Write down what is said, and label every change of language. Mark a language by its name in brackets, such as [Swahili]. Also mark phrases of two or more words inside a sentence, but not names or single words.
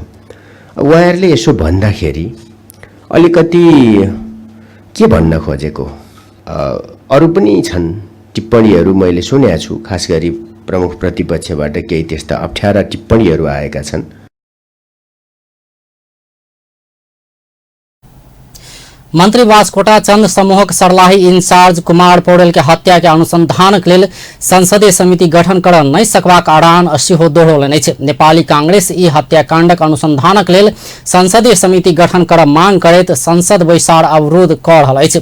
[Nepali] उहाँहरूले यसो भन्दाखेरि अलिकति के भन्न खोजेको अरू पनि छन् टिप्पणीहरू मैले सुनेको छु, खास गरी प्रमुख प्रतिपक्षबाट केही त्यस्ता अप्ठ्यारा टिप्पणीहरू आएका छन्। [Maithili] मंत्री बास्कोटा चंद समूहक सर्लाही इंचार्ज कुमार पौडेल के हत्या के अनुसंधान के लेल संसदीय समिति गठन कर नहीं सकबाक आह्वान सेहो दोहरौलनि अछि। नेपाली कांग्रेस ई हत्याकांडक अनुसंधानक लेल संसदीय समिति गठन कर मांग करैत संसद बैसार अवरोध कऽ रहल अछि।